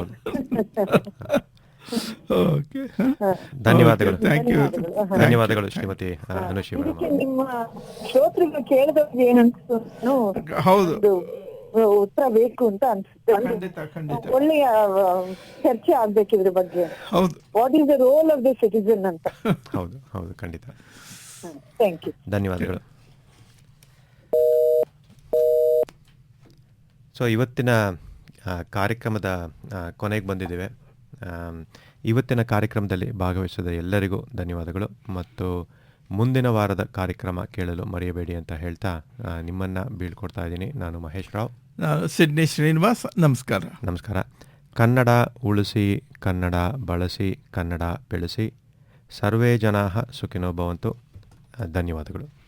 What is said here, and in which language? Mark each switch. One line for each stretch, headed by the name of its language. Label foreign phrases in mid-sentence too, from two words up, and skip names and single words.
Kannada: ಧನ್ಯವಾದಗಳು. ಧನ್ಯವಾದಗಳು ಶ್ರೀಮತಿ ಅನುಶ್ರೀ. ನಿಮ್ಮ ಶ್ರೋತೃಗಳು ಕೇಳಿದವ್ರಿಗೆ ಏನನ್ಸ್ತು, ಹೌದು, ಉತ್ತರ ಬೇಕು ಅಂತ ಅನ್ಸುತ್ತೆ. ಒಳ್ಳೆಯ ಚರ್ಚೆ ಆಗ್ಬೇಕು ಇದ್ರ ಬಗ್ಗೆ.
English: what is the role of the citizen ಅಂತ.
Kannada: ಹೌದು ಹೌದು, ಖಂಡಿತ.
English: thank you.
Kannada: ಧನ್ಯವಾದಗಳು. ಸೊ ಇವತ್ತಿನ ಕಾರ್ಯಕ್ರಮದ ಕೊನೆಗೆ ಬಂದಿದ್ದೇವೆ. ಇವತ್ತಿನ ಕಾರ್ಯಕ್ರಮದಲ್ಲಿ ಭಾಗವಹಿಸಿದ ಎಲ್ಲರಿಗೂ ಧನ್ಯವಾದಗಳು. ಮತ್ತು ಮುಂದಿನ ವಾರದ ಕಾರ್ಯಕ್ರಮ ಕೇಳಲು ಮರೆಯಬೇಡಿ ಅಂತ ಹೇಳ್ತಾ ನಿಮ್ಮನ್ನು ಬೀಳ್ಕೊಡ್ತಾ ಇದ್ದೀನಿ. ನಾನು ಮಹೇಶ್ ರಾವ್, ಸಿಡ್ನಿ ಶ್ರೀನಿವಾಸ್. ನಮಸ್ಕಾರ. ನಮಸ್ಕಾರ. ಕನ್ನಡ ಉಳಿಸಿ, ಕನ್ನಡ ಬಳಸಿ, ಕನ್ನಡ ಬೆಳೆಸಿ.
Sanskrit: ಸರ್ವೇ ಜನಾಃ ಸುಖಿನೋ ಭವಂತು.
Kannada: ಧನ್ಯವಾದಗಳು.